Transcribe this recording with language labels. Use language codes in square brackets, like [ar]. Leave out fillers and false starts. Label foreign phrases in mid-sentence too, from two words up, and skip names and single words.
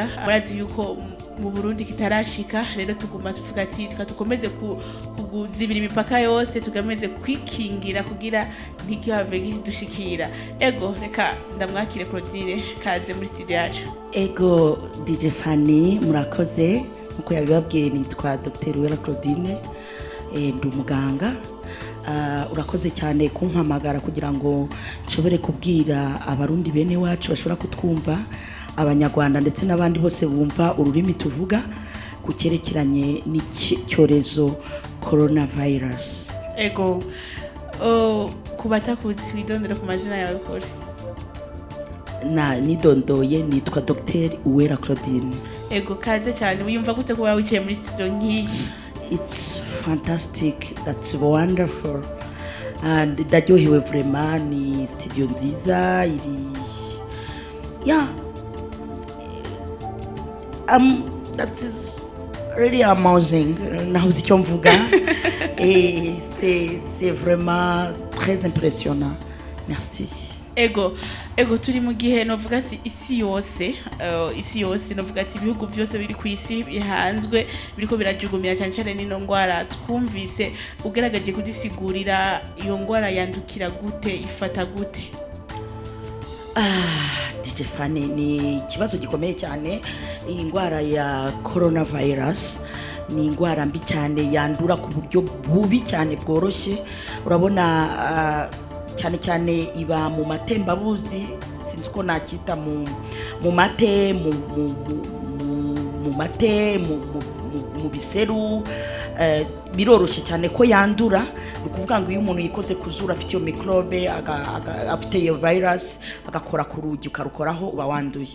[rn] Murazi yuko mu Burundi kitarashika, rero tuguma tuvuga ati tukomeze kuzibira imipaka yose, tugameze kwikingira kugira ntikihave dushikira. Ego reka ndamwakire Claudine, kaze muri studio yacu. [rw] Ego DJ Fanny murakoze nkuko yabibabwiye nitwa Dr Uwera Claudine ndi umuganga. Urakoze cyane kumpamagara kugira ngo nshobore kubwira abarundi bene wacu bashobora kutwumva, abanyarwanda ndetse n'abandi bose bumva ururimi tuvuga ku cyerekeranye n'icyorezo coronavirus. [rn] Ego kubatakuzi widondera ku mazina yawe kore. [rw] Nidondoye nitwa Dr Uwera Claudine. [rn] Ego kaze cyane, wiyumva gute kuba wicaye muri studio nk'iyi? [en] It's fantastic, that's wonderful, and ndaryohewe vraiment. [rw] Ni studio nziza iri [en] that is really amazing. [rw] Nahuze icyo mvuga. [fr] C'est vraiment très impressionnant. [rn] Merci. Ego turi mu gihe novuga ati isi yose novuga ati ibihugu byose biri ku isi bihanzwe biriko birajugumira cyane cyane n'ino ngwara. Twumvise ugeragaje kudisigurira iyo ngwara yandukira gute, ifata gute? [rw] DJ Fanny, ni kibazo gikomeye cyane. Iyi ngwara ya coronavirus ni ingwara mbi cyane, yandura ku buryo bubi cyane bworoshye. Urabona cyane cyane iba mu matembabuzi, sinzi ko nakita mu mate, mu biseru. Biroroshye cyane ko yandura. Ni kuvuga ngo iyo umuntu yikoze kuzura afite iyo microbe afite iyo virus agakora ku rugi ukarukoraho uba wanduye.